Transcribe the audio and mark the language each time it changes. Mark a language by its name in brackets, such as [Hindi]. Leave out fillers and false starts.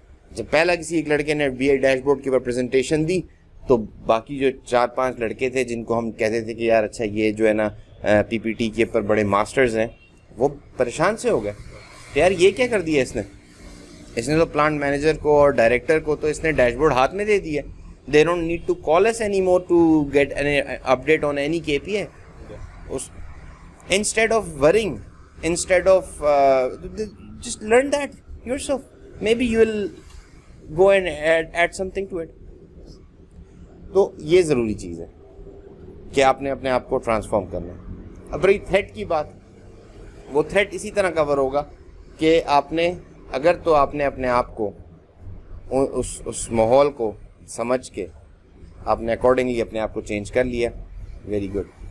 [Urdu] جب پہلا کسی ایک لڑکے نے بی آئی ڈیش بورڈ کے اوپر پریزنٹیشن دی تو باقی جو 4-5 لڑکے تھے جن کو ہم کہتے تھے کہ یار اچھا یہ جو ہے نا پی پی ٹی کے اوپر بڑے ماسٹرز ہیں, وہ پریشان سے ہو گئے کہ یار یہ کیا کر دیا اس نے تو پلانٹ مینیجر کو اور ڈائریکٹر کو تو اس نے ڈیش بورڈ ہاتھ میں دے دیا. [English] They don't need to call us anymore to get update on any K P I. Instead of worrying, instead of just learn that yourself. Maybe you will go and add something to it. [Urdu] تو یہ ضروری چیز ہے کہ آپ نے اپنے آپ کو ٹرانسفارم کرنا ہے. اب رہی تھریٹ کی بات, وہ تھریٹ اسی طرح کور ہوگا کہ آپ نے اگر تو آپ نے اپنے آپ کو اس ماحول کو سمجھ کے آپ نے اکارڈنگلی اپنے آپ کو چینج کر لیا, ویری گڈ.